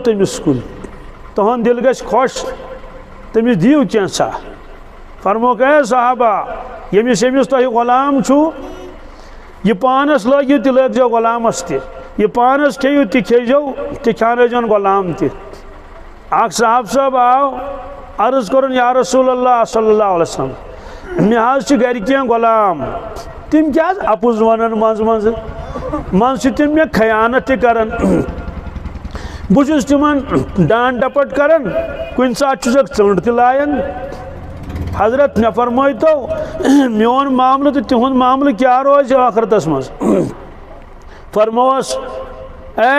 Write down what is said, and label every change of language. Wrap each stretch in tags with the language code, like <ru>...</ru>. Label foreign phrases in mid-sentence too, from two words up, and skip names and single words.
<ks>تٔمِس کُن تُہُنٛد دِل گژھِ خۄش تٔمِس دِیِو کینٛژھا فرموکھ اے صحابہ ییٚمِس تۄہہِ غلام چھُو یہِ پانس لٲگِو تہِ لٲگزیو غلامس تہِ یہِ پانس کھیٚیِو تہِ کھیٚزیو تہِ کھیٛانٲیزیون غلام تہِ اکھ صاحب صٲب آو عرض کوٚرُن یا رسول اللہ صلی اللہ علیہ وسلم مےٚ حظ چھِ گرِ کینٛہہ غلام تِم کیٛاہ حظ اپُز ونان منٛزٕ چھِ تِم مےٚ خیانت تہِ کران بہٕ چھُس تِمن ڈانٹ ڈپٹ کران کُنہِ ساتہٕ چھُسکھ ژٔنٛڈ تہِ لایان حضرت مےٚ فرمٲیتو میون معاملہٕ تہٕ تِہُنٛد معاملہٕ کیٛاہ روزِ ٲخرتس منٛز فرمووس اے</ks>